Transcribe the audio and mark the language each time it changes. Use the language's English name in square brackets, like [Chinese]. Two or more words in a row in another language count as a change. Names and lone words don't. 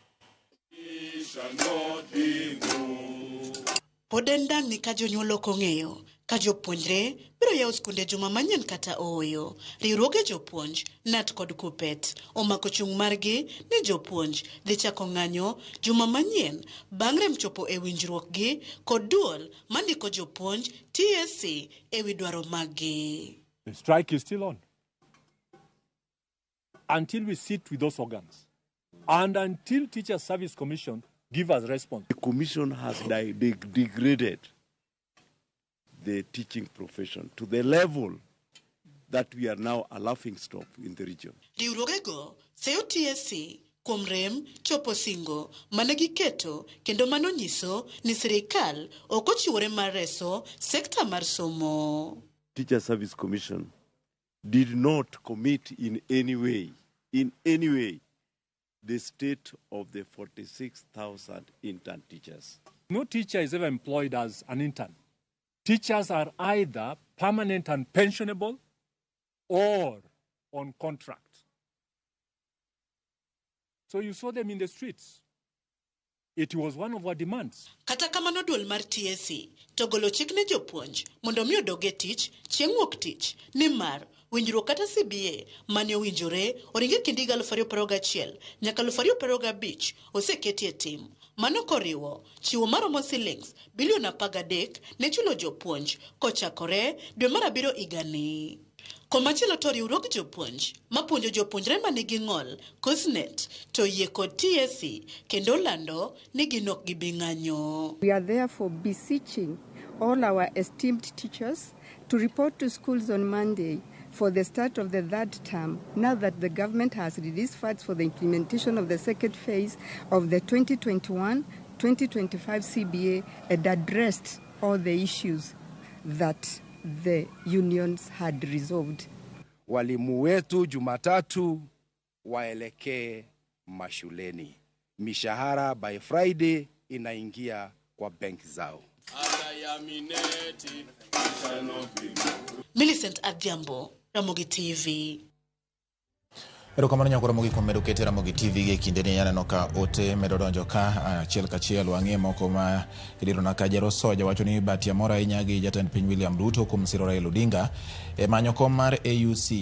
[Luo (Kenya and Tanzania)] Pod en dang' ni ka jonyuol ok ong'eyo ka jopuonjre biro yawo skunde juma manyien kata ooyo. Riwruoge jopuonj NAT kod Kupet omako chung' margi ni jopuonj dhi chako ng'anyo juma manyien bang' rem chopo e winjruok gi kod duol mandiko jopuonj TSC e wi dwaro maggi. [English] The strike is still on until we sit with those organs and until Teachers Service Commission give us response. The commission has degraded the teaching profession to the level that we are now a laughingstock in the region. [Luo (Kenya and Tanzania)] Riwruogego seyo TSC kuom rem chopo singo mane giketo kendo mano nyiso ni sirikal ok ochiwore mar reso sekta mar somo. [English] Teachers Service Commission did not commit in any way the state of the 46,000 intern teachers. No teacher is ever employed as an intern. Teachers are either permanent and pensionable or on contract. So you saw them in the streets. It was one of our demands. [Luo (Kenya and Tanzania)] Kata kamano duol mar TSC togolo chik ne jopuonj mondo mi odoge tich chieng' wuok tich nimar winjruok kata CBA mane owinjore oringe kind 2021 nyaka 2025 oseketi e tim. Mano koriwo chiwo maromo silings bilion 13 ne chulo jopuonj kochakore dwe mar 7 higani. Komachielo to riwruog jopuonj mapuonjo jopuonjre manigi ng'ol KOSNET to yie kod TSC kendo lando ni ginok gibi ng'anyo. [English] We are therefore beseeching all our esteemed teachers to report to schools on Monday for the start of the third term, now that the government has released funds for the implementation of the second phase of the 2021-2025 CBA and addressed all the issues that the unions had resolved. [Swahili] Walimu wetu Jumatatu waelekee mashuleni. Mishahara [English] by Friday [Swahili] inaingia kwa benki zao. Millicent Adhiambo, Ramogi TV. [Luo (Kenya and Tanzania)] Erokamano nyako Ramogi kuom medo kete Ramogi TV gi kinde ni yaneno ka ote medo donjo ka achiel kachiel wang'e moko ma idirona ka Jaro Soja wacho ni batia mora ahinya gi jatend piny William Ruto kuom siro Raila Odinga e manyo kom mar AUC.